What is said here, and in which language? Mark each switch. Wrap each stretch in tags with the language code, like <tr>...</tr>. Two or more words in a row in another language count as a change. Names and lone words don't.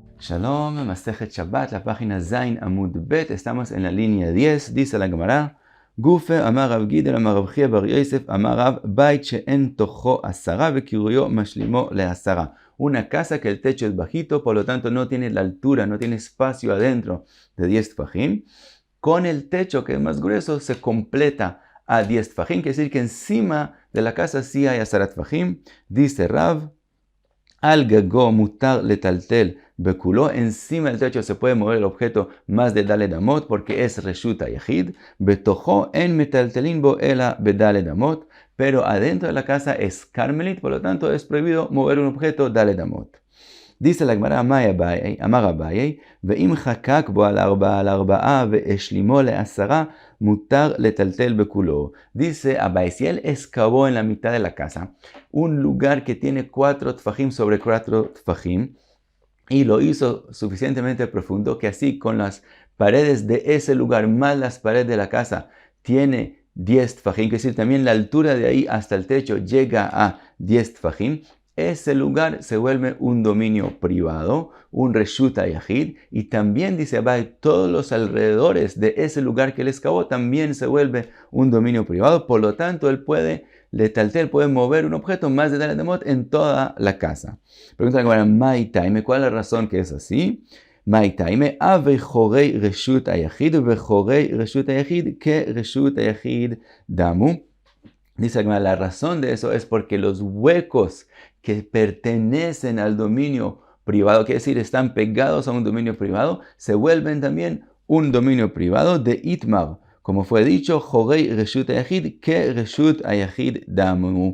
<es>Shalom, Masejet Shabbat, la página Zain Amud Bet, estamos en la línea 10, dice la Gemara,</es> <he>גופא אמר רב גידל אמר רב חייא בר יוסף אמר רב בית שאין תוכו עשרה וקירויו משלימו לעשרה.</he> <es>Una casa que el techo es bajito, por lo tanto no tiene la altura, no tiene espacio adentro de 10 tfajim. Con el techo que es más grueso se completa a 10 tfajim, quiere decir que encima de la casa sí hay</es> <he>עשרת טפחים. Dice Rav, על גגו מותר לטלטל בכולו,</he> <es>encima del techo se puede mover el objeto más de</es> <he>ד' אמות</he> <es>porque es</es> <he>רשות היחיד, בתוכו אין מטלטלין בו אלא בד' אמות,</he> <es>pero adentro de la casa es carmelit, por lo tanto es prohibido mover un objeto</es> <he>ד' אמות.</he> <es>Dice la Gemara,</es> <he>אמר אביי ואם חקק בו על ארבעה והשלימו לעשרה מותר לטלטל בכולו.</he> <es>Dice Abaye, si él excavó en la mitad de la casa un lugar que tiene 4 tfajim sobre 4 tfajim y lo hizo suficientemente profundo que así con las paredes de ese lugar más las paredes de la casa tiene 10 tfajim, es decir, también la altura de ahí hasta el techo llega a 10 tfajim, ese lugar se vuelve un dominio privado, un</es> <he>רשות היחיד,</he> <es>y también dice Abaye, todos los alrededores de ese lugar que él excavó también se vuelve un dominio privado, por lo tanto él puede mover un objeto más de</es> <he>ד' אמות</he> <es>en toda la casa. Pregunta la Gemara, Maitaime, ¿cuál es la razón que es así?</es> <he>מאי טעמא הוו חורי רשות היחיד וחורי רשות היחיד כרשות היחיד דמו.</he> <es>Dice la razón de eso es porque los huecos que pertenecen al dominio privado, quiere decir, están pegados a un dominio privado, se vuelven también un dominio privado de Itmar. Como fue dicho,</es> <he>חורי רשות היחיד כרשות היחיד דמו.</he>